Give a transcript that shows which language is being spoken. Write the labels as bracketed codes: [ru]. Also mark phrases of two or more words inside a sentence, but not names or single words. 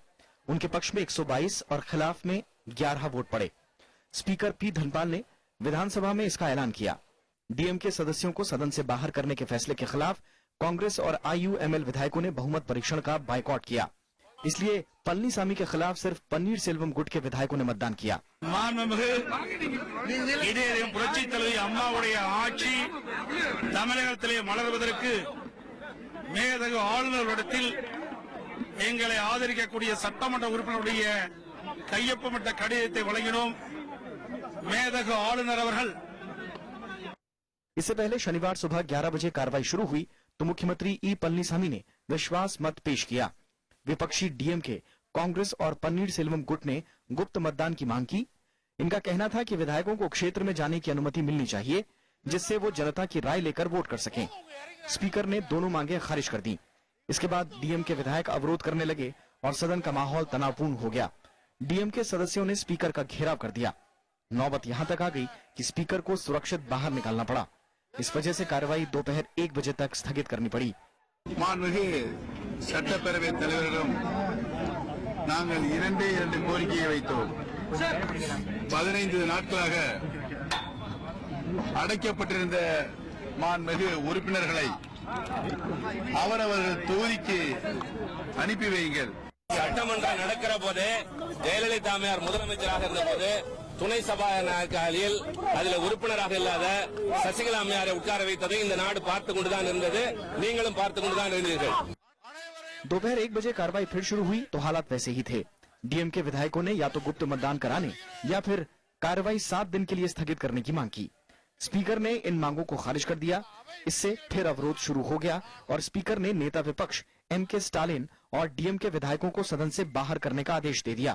[hi] उनके पक्ष में 122 और खिलाफ में 11 वोट पड़े। स्पीकर पी धनपाल ने विधानसभा में इसका ऐलान किया। डीएमके सदस्यों को सदन से बाहर करने के फैसले के खिलाफ कांग्रेस और आईयूएमएल विधायकों ने बहुमत परीक्षण का बायकॉट किया। इसलिए पलनीसामी के खिलाफ सिर्फ पन्नीर सेल्वम गुट के विधायकों ने मतदान किया। [ta] புரட்சி தலைவி அம்மாவுடைய ஆட்சி தமிழகத்திலே மலர்வதற்கு மேதகு ஆளுநரிடத்தில் எங்களை ஆதரிக்கக்கூடிய சட்டமன்ற உறுப்பினருடைய கையொப்பமிட்ட கடிதத்தை வழங்கினோம்। மேதகு ஆளுநர் அவர்கள்। [hi] इससे पहले शनिवार सुबह 11 बजे कार्रवाई शुरू हुई तो मुख्यमंत्री ई पलनीसामी ने विश्वास मत पेश किया। विपक्षी डीएमके, कांग्रेस और पन्नीर सेल्वम गुट ने गुप्त मतदान की मांग की। इनका कहना था कि विधायकों को क्षेत्र में जाने की अनुमति मिलनी चाहिए, जिससे वो जनता की राय लेकर वोट कर सकें। स्पीकर ने दोनों मांगे खारिज कर दी। इसके बाद डीएमके विधायक अवरोध करने लगे और सदन का माहौल तनावपूर्ण हो गया। डीएमके सदस्यों ने स्पीकर का घेराव कर दिया। नौबत यहां तक आ गई कि स्पीकर को सुरक्षित बाहर निकालना पड़ा। इस वजह से कार्रवाई दोपहर 1 बजे तक स्थगित करनी पड़ी। [ta] மாண்புமிகு சட்டப்பேரவை தலைவரிடம் நாங்கள் 2 கோரிக்கையை வைத்தோம்। 15 நாட்களாக அடைக்கப்பட்டிருந்த மாண்புமிகு உறுப்பினர்களை அவரவர்கள் தொகுதிக்கு அனுப்பி வையுங்கள்। சட்டமன்றம் நடக்கிற போது ஜெயலலிதா அம்மையார் முதலமைச்சராக இருந்த போது துணை சபாநாயகர் அதில் உறுப்பினராக இல்லாத சசிகலா அம்மையாரை உட்கார வைத்ததை இந்த நாடு பார்த்து கொண்டுதான் இருந்தது, நீங்களும் பார்த்து கொண்டுதான் இருந்தீர்கள். [hi] दोपहर 1 बजे कार्रवाई फिर शुरू हुई तो हालात वैसे ही थे। डीएमके विधायकों ने या तो गुप्त मतदान कराने या फिर कार्रवाई 7 दिन के लिए स्थगित करने की मांग की। स्पीकर ने इन मांगों को खारिज कर दिया। इससे फिर अवरोध शुरू हो गया और स्पीकर ने नेता विपक्ष एमके स्टालिन और डीएमके विधायकों को सदन से बाहर करने का आदेश दे दिया।